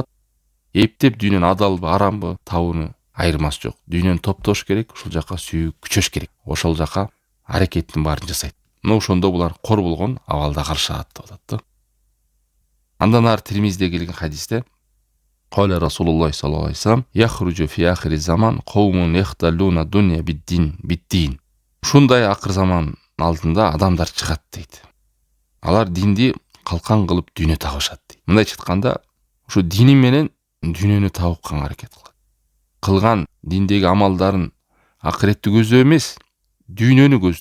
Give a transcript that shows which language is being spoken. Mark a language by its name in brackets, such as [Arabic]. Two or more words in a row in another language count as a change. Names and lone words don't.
[Kyrgyz] Эптеп дүйнөнү адалбы, арамбы табууну айырмасы жок. Дүйнөнү топтош керек, ушул жака сүйүү күчөш керек. Ошол жака аракеттин баарын жасайт. Мына ошондо булар кор болгон абалда карышат деп атат да. Андан ары Тирмизиде келген хадисте [Arabic] قال رسول الله صلى الله عليه وسلم: "يخرج في آخر الزمان قوم يختلون الدنيا بالدين." [Kyrgyz] Ушундай акыр заман алдында адамдар чыгат дейт. Алар динди калкан кылып дүйнө табышат дейт. Мындай чыкканда, ушу дини менен дүйнөнү табыкка аракет кылат. Кылган диндеги амалдарын акыретти көздөп эмес, дүйнөнү көздөп.